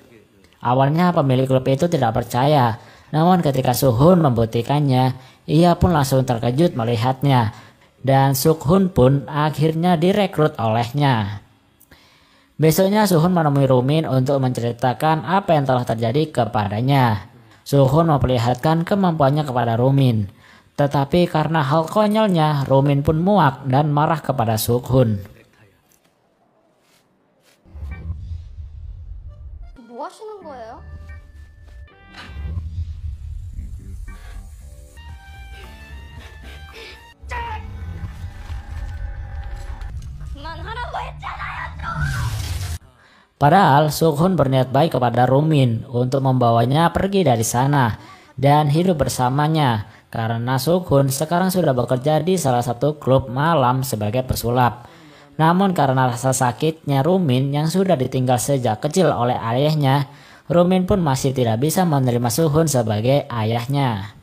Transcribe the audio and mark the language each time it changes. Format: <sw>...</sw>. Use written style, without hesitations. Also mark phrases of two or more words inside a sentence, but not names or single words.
<id>Awalnya pemilik klub itu tidak percaya, namun ketika Sukhun membuktikannya, ia pun langsung terkejut melihatnya, dan Sukhun pun akhirnya direkrut olehnya. Besoknya Sukhun menemui Rumin untuk menceritakan apa yang telah terjadi kepadanya. Sukhun memperlihatkan kemampuannya kepada Rumin, tetapi karena hal konyolnya, Rumin pun muak dan marah kepada Sukhun.</id> <ko>뭐 하시는 거예요? 그만하라고 했잖아요, 또!</ko> <id>Padahal Sukhun berniat baik kepada Rumin untuk membawanya pergi dari sana dan hidup bersamanya karena Sukhun sekarang sudah bekerja di salah satu klub malam sebagai pesulap. Namun karena rasa sakitnya Rumin yang sudah ditinggal sejak kecil oleh ayahnya, Rumin pun masih tidak bisa menerima Sukhun sebagai ayahnya.</id>